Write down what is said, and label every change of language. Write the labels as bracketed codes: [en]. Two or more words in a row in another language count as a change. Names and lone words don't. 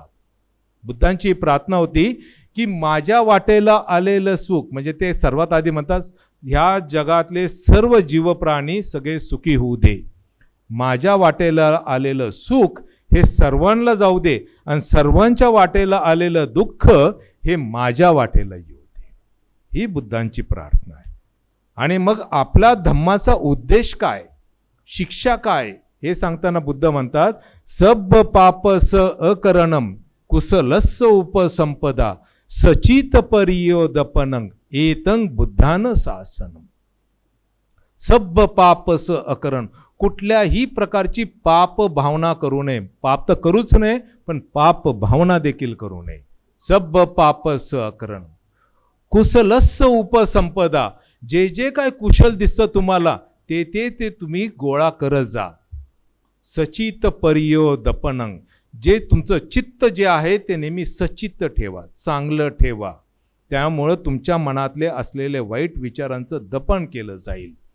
[mr] बुद्धांची प्रार्थना होती की माझ्या वाटेला आलेलं सुख, म्हणजे ते सर्वात आधी म्हणतात ह्या जगातले सर्व जीवप्राणी सगळे सुखी होऊ दे, माझ्या वाटेला आलेलं सुख हे सर्वांना जाऊ दे, आणि सर्वांच्या वाटेला आलेलं दुःख हे माझ्या वाटेला येऊ दे. ही बुद्धांची प्रार्थना आहे. आणि मग आपला धम्माचा उद्देश काय, शिक्षा काय, हे सांगताना बुद्ध म्हणतात [pi] सब पापस अकरणम कुशलस्स उपसंपदा सचित परियोदपनं एतं बुद्धान शासनम. सब पापस अकरण, [mr] कुठल्याही प्रकारची पाप भावना करू नये, पाप तर करूच नये पण पाप भावना देखील करू नये. [pi] सब पापस अकरण कुशलस्स उपसंपदा, [mr] जे जे काय कुशल दिसतं तुम्हाला ते ते ते तुम्ही गोळा करत जा. [pi] सचित परियोदपनं, [mr] जे तुमचं चित्त जे आहे ते नेहमी सचित्त ठेवा, चांगलं ठेवा. त्यामुळं तुमच्या मनातले असलेले वाईट विचारांचं दफन केलं जाईल.